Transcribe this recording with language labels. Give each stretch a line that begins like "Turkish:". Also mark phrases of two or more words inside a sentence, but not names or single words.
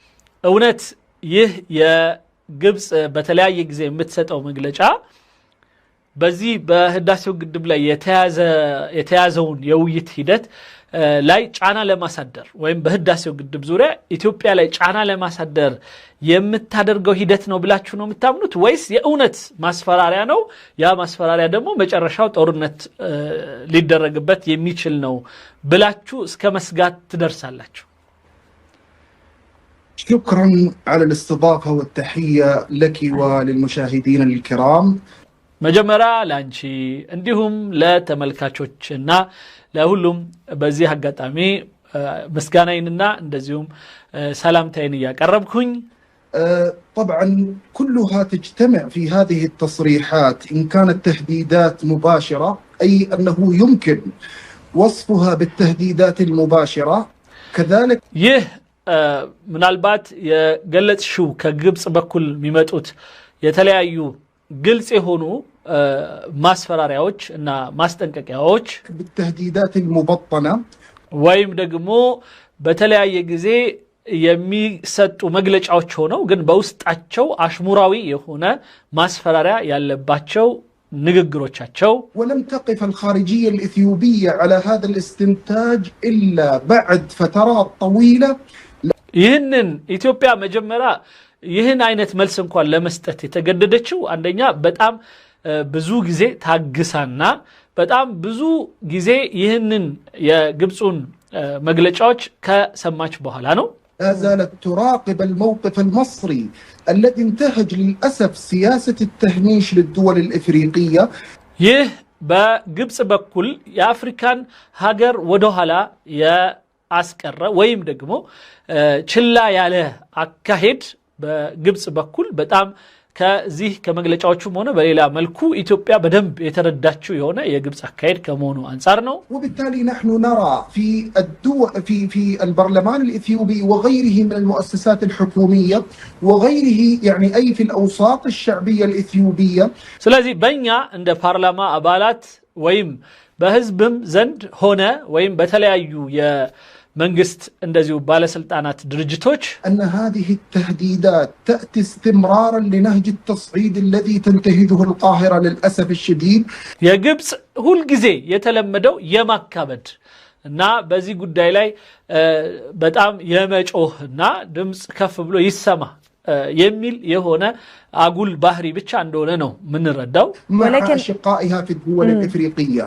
Amharic: እውነት ይህ የግብጽ በተለያየ ጊዜ የምትሰጠው መግለጫ በዚህ በህዳሴው ግድብ ላይ የተያዘውን የውይይት ሂደት ላይ ጫና ለማሳደር ወይም በህዳሴው ግድብ ዙሪያ ኢትዮጵያ ላይ ጫና ለማሳደር የምታደርገው ሂደት ነው ብላችሁ ነው የምታምኑት ወይስ የእውነት ማስፈራሪያ ነው? ያ ማስፈራሪያ ደግሞ መጨረሻው ጦርነት ሊደረግበት የሚችል ነው ብላችሁ እስከ መስጋት ትደርሳላችሁ?
Arabic: شكرا على الاستضافة والتحية لك وللمشاهدين الكرام.
Amharic: መጀመሪያ ላንቺ እንዲሁም ለተመልካቾችና ለሁሉም በዚህ አጋጣሚ ምስጋናዬንና እንደዚሁም ሰላምታዬን ያቀርብኩኝ።
Arabic: طبعا كلها تجتمع في هذه التصريحات إن كانت تهديدات مباشرة أي أنه يمكن وصفها بالتهديدات المباشرة كذلك
Amharic: ምናልባት የገለጽሽው ከግብጽ በኩል የሚመጡት የተለያዩ ግልጽ የሆኑ ማስፈራሪያዎች እና ማስጠንቀቂያዎች
Arabic: بالتهديدات المبطنة
Amharic: ወይም ደግሞ በተለያየ ጊዜ የሚሰጡ መግለጫዎች ሆነው ግን በውስጣቸው አሽሙራዊ የሆነ ማስፈራሪያ ያለባቸው ንግግሮቻቸው
Arabic: ولم تقف الخارجية الإثيوبية على هذا الاستنتاج إلا بعد فترات طويلة.
Amharic: ይህንን ኢትዮጵያ መጀመሪያ ይህን አይነት መልስ እንኳን ለመስጠት የተገደደችው አንደኛ በጣም ብዙ ጊዜ ታግሳና በጣም ብዙ ጊዜ ይህንን የግብጹን መግለጫዎች ከሰማች በኋላ ነው።
Arabic: لا زالت تراقب الموقف المصري الذي انتهج للأسف سياسة التهميش للدول الإفريقية.
Amharic: ይህ በግብጽ በኩል የአፍሪካን ሀገር ወደኋላ ያስቀረ ወይም ደግሞ ችላ ያለ አካሄድ በግብጽ በኩል በጣም ከዚህ ከመግለጫዎቹም ሆነ በሌላ መልኩ ኢትዮጵያ በደንብ የተረዳችው የሆነ የግብጽ አካሄድ ከመሆኑ አንፃር ነው።
Arabic: وبالتالي نحن نرى في الدول في البرلمان الإثيوبي وغيره من المؤسسات الحكومية وغيره يعني أي في الأوساط الشعبية الإثيوبية.
Amharic: ስለዚህ በእኛ እንደ ፓርላማ አባላት ወይም በህዝብም ዘንድ ሆነ ወይም በተለያዩ መንግስት እንደዚሁ ባለስልጣናት ድርጅቶች
Arabic: أن هذه التهديدات تأتي استمرارا لنهج التصعيد الذي تنتهجه القاهرة للأسف الشديد.
Amharic: የግብጽ ሁሉ ጊዜ የተለመደው የማካበድ እና በዚህ ጉዳይ ላይ በጣም የመጮህና ድምጽ ከፍ ብሎ ይሰማ የሚል የሆነ አጉል ባህሪ ብቻ እንደሆነ ነው ምንረዳው።
Arabic: مع أشقائها في الدول الإفريقية